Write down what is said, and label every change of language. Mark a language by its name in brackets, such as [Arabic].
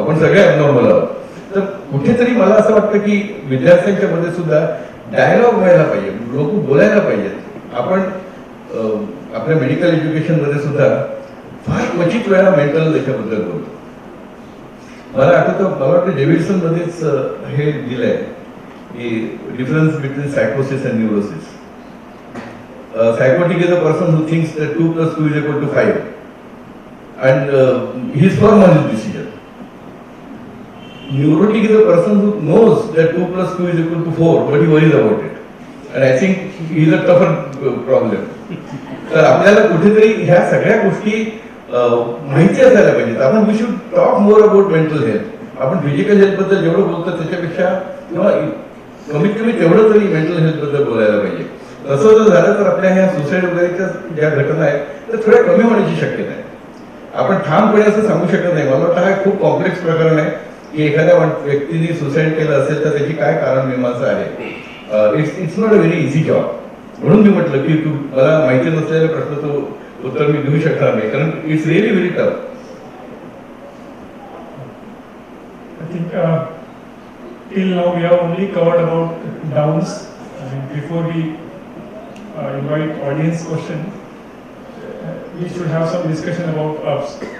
[Marathi] आपण सगळे ॲबनॉर्मल आहोत. तर कुठेतरी मला असं वाटतं की विद्यार्थ्यांच्या मध्ये सुद्धा डायलॉग व्हायला पाहिजे, लोक बोलायला पाहिजेत. आपण आपल्या मेडिकल एज्युकेशन मध्ये सुद्धा फार क्वचित वेळा मेंटल याच्याबद्दल बोलतो. मला आठवतं, मला वाटतं डेव्हिडसन मध्येच हे दिलंय की [English] Difference between सायकोसिस and neurosis. Psychotic is a person who thinks that 2 + 2 = 5 and he is firm on his decision. Neurotic is a person who knows that 2 + 2 = 4 but he worries about it. And I think he is a tougher problem. [Marathi] तर आपल्याला कुठेतरी ह्या सगळ्या गोष्टी माहिती असायला पाहिजेत. [English] आपण we should talk more about mental health. [Marathi] आपण फिजिकल हेल्थ बद्दल जेवढं बोलतो त्याच्यापेक्षा किंवा कमीत कमी तेवढं तरी मेंटल हेल्थ बद्दल बोलायला पाहिजे. तसं जर झालं तर आपल्या ह्या सुसाईड वगैरेच्या ज्या घटना आहेत त्या थोड्या कमी होण्याची शक्यता आहे. आपण ठामपणे असं सांगू शकत नाही. मला वाटतं हा खूप कॉम्प्लेक्स प्रकरण आहे की एखाद्या व्यक्तीने सुसाईड केलं असेल तर त्याची काय कारण मीमांसा आहे. [English] It's not a very easy job. [Marathi] म्हणून मी म्हटलं की तू मला माहिती नसलेल्या प्रश्नाचं उत्तर मी देऊ शकणार नाही, कारण [English] It's really very tough. I think till now we have only covered about downs. I mean, before we invite audience question, we should have some discussion about ups.